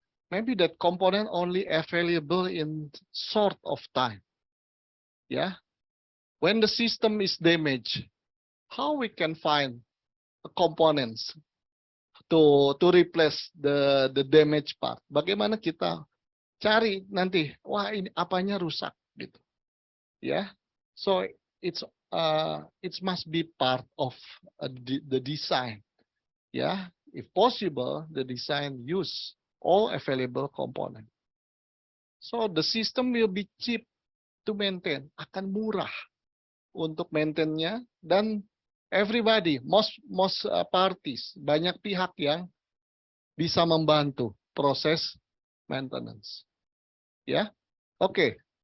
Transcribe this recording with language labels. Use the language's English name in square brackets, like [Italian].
[English] Maybe that component only available in short of time. Yeah, when the system is damaged, how we can find the components to replace the damaged part? [Indonesian] Bagaimana kita cari nanti, wah ini apanya rusak gitu. [English] Yeah, so it must be part of the design. Yeah, if possible, the design use all available component. So the system will be cheap to maintain, [Indonesian] akan murah untuk maintainnya, dan [English] everybody, most parties, [Indonesian] banyak pihak yang bisa membantu proses maintenance. Ya, oke.